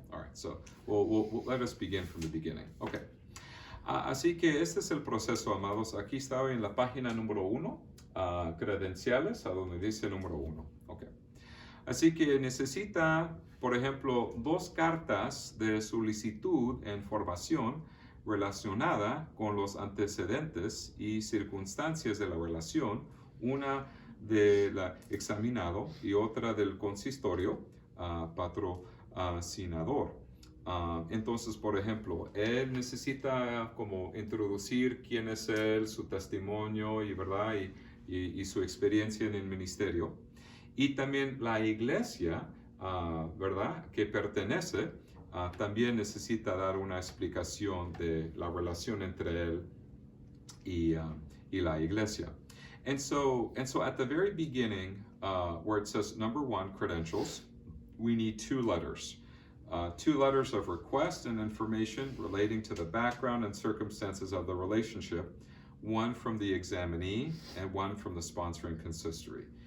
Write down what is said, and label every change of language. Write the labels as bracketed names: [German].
[English] All right, so we'll let us begin from the beginning. Okay. [Spanish] Así que este es el proceso, amados. Aquí estaba en la página número 1, credenciales, a donde dice número 1. Okay. Así que necesita, por ejemplo, 2 cartas de solicitud en formación relacionada con los antecedentes y circunstancias de la relación, una del examinado y otra del consistorio patrocinador. Entonces, por ejemplo, él necesita como introducir quién es él, su testimonio ¿verdad? Y su experiencia en el ministerio. Y también la iglesia, ¿verdad? Que pertenece, también necesita dar una explicación de la relación entre él y la iglesia. [English] And so at the very beginning, where it says number 1, credentials, we need 2 letters. 2 letters of request and information relating to the background and circumstances of the relationship, one from the examinee and one from the sponsoring consistory.